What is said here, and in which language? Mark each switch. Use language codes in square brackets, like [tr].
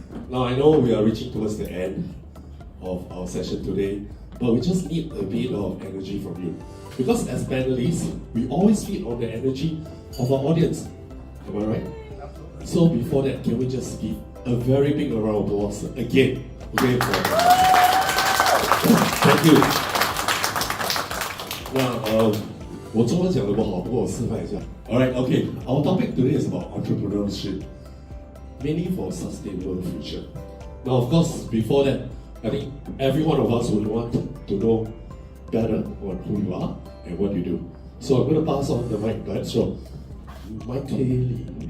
[en] Now I know we are reaching towards the end of our session today, but we just need a bit of energy from you. Because as panelists, we always feed on the energy of our audience. Am I right? Absolutely. So before that, can we just give a very big round of applause again? Okay. Thank you. [zh] Now, 我中文讲得不好，不过我示范一下。 [en] All right, okay. Our topic today is about entrepreneurship, mainly for a sustainable future. Now, of course, before that, I think every one of us would want to know better on who you are and what you do. So I'm going to pass on the mic back. So, Michele.